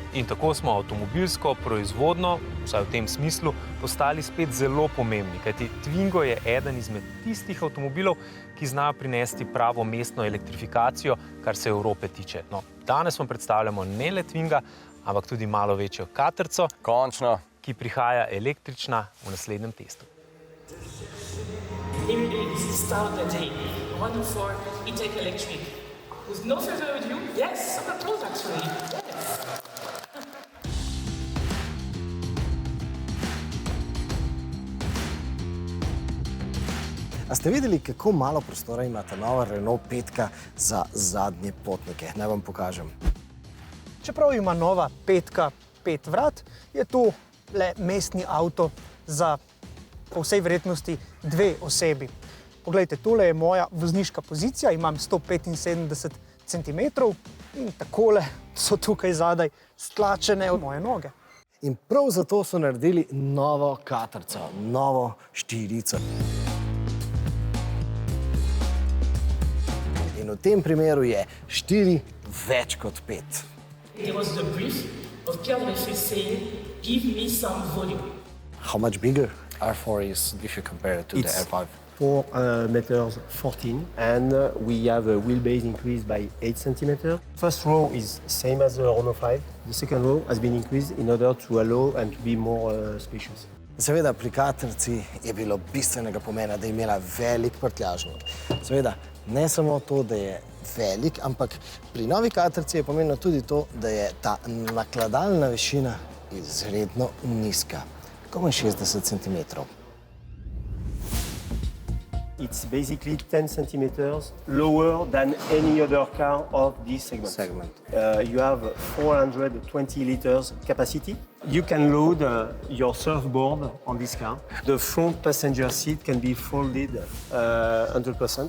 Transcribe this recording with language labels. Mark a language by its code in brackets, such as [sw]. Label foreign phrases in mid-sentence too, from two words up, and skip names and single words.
[sl] In tako smo avtomobilsko proizvodno, vsaj v tem smislu, postali spet zelo pomembni, kajti Twingo je eden izmed tistih avtomobilov, ki zna prinesti pravo mestno elektrifikacijo, kar se Evrope tiče. No, danes vam predstavljamo ne le Twinga, ampak tudi malo večjo Katrco, Končno. ki prihaja električna v naslednjem testu. [en] Here it is, start the day. Wonderful e-tech electric. With no further ado, yes, some applause actually. Yes. [sl] A ste videli, kako malo prostora ima ta nova Renault 5 za zadnje potnike? Naj vam pokažem. Čeprav ima nova 5 5 vrat, je to le mestni avto za po vsej verjetnosti 2 osebi. Poglejte, tole je moja vozniška pozicija, imam 175 cm in takole so tukaj zadaj stlačene moje noge. In prav zato so naredili novo Katrco, novo štirico. In v tem primeru je 4 več kot 5. [en] It was the brief of Pierre Breffet saying, give me some volume. How much bigger R4 is if you compare it to the R5? 4 meters 14, and we have a wheelbase increase by 8 centimeters. First row is same as the Renault 5. The second row has been increased in order to allow and to be more spacious. [sl] Seveda pri Katrci je bilo bistvenega pomena, da je imela velik prtljažnik. Seveda ne samo to, da je velik, ampak pri novi Katrci je pomembno tudi to, da je ta nakladalna višina izredno nizka, komaj 60 cm. [en] It's basically 10 centimeters lower than any other car of this segment. You have 420 liters capacity. You can load your surfboard on this car. The front passenger seat can be folded 100%.